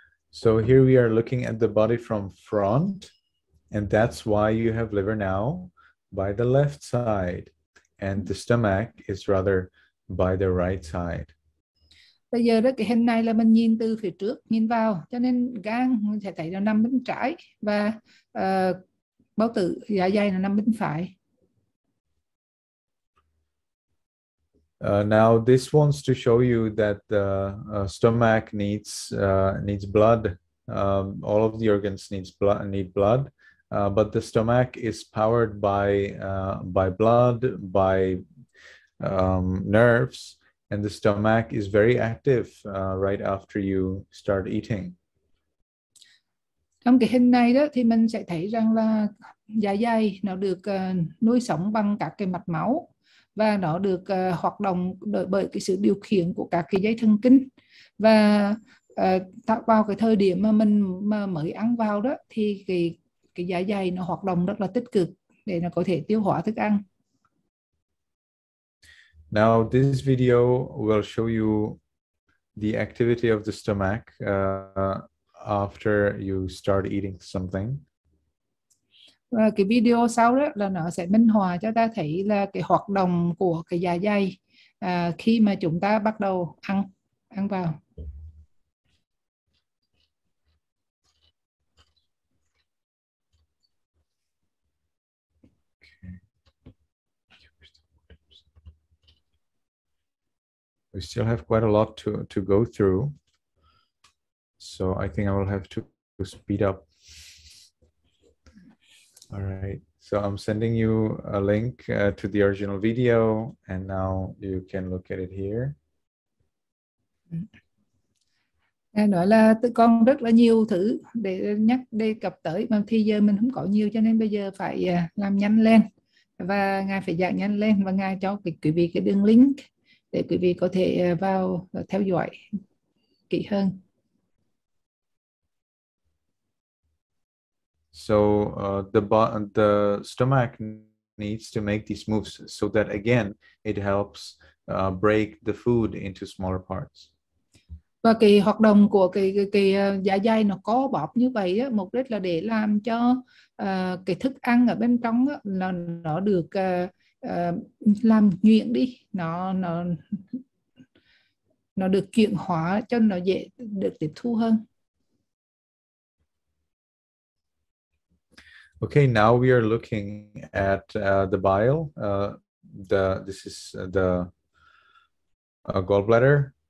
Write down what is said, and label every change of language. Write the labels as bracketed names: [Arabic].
[English] So here we are looking at the body from front, and that's why you have liver now by the left side, and the stomach is rather by the right side. [Vietnamese] Bây giờ đó cái hình này là mình nhìn từ phía trước nhìn vào, cho nên gan mình sẽ thấy nó nằm bên trái, và bao tử dạ dày nó nằm bên phải. [English] Now this wants to show you that the stomach needs blood. All of the organs need blood, but the stomach is powered by blood, by nerves, and the stomach is very active right after you start eating. [Vietnamese] Trong cái hình này đó thì mình sẽ thấy rằng là dạ dày nó được nuôi sống bằng các cái mạch máu, và nó được hoạt động bởi cái sự điều khiển của các cái dây thần kinh. Và vào cái thời điểm mà mình mới ăn vào đó thì cái dạ dày nó hoạt động rất là tích cực để nó có thể tiêu hóa thức ăn. [English] Now this video will show you the activity of the stomach after you start eating something. [Vietnamese] Và cái video sau đó là nó sẽ minh họa cho ta thấy là cái hoạt động của cái dạ dày khi mà chúng ta bắt đầu ăn vào. [English] We still have quite a lot to go through, so I think I will have to speed up. All right, so I'm sending you a link to the original video, and now you can look at it here. [Vietnamese] Nói là tụi con rất là nhiều thứ để đề cập tới, mà thì giờ mình không có nhiều, cho nên bây giờ phải làm nhanh lên, và Ngài phải giảng nhanh lên, và Ngài cho quý vị cái đường link để quý vị có thể vào theo dõi kỹ hơn. [English] So the stomach needs to make these moves so that again it helps break the food into smaller parts. [Vietnamese] Và cái hoạt động của cái dạ dày nó có bóp như vậy á, mục đích là để làm cho cái thức ăn ở bên trong á, nó được làm nhuyễn đi, nó được chuyển hóa cho nó dễ được tiếp thu hơn. [English] Okay, now we are looking at the bile. This is the gallbladder.